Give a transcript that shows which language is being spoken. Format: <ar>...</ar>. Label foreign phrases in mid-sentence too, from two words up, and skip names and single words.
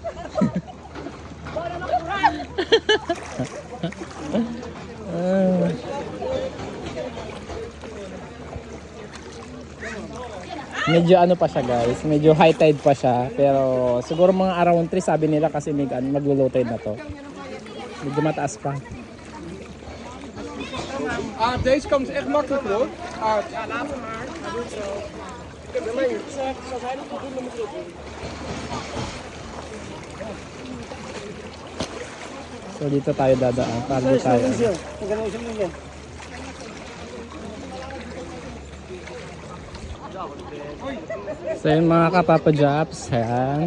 <tl>Medyo ano pa siya guys, medyo</tl> <en>high tide</en> <tl>pa siya, pero siguro mga around 3 sabi nila kasi maglo-</tl> <en>low tide</en> <tl>na to. Medyo mataas pa.</tl> <nl>Deze kant is echt makkelijk hoor.</nl> <tl>So dito tayo dadaan, para dito tayo. So yung mga kapapa-jobs, ayan.</tl>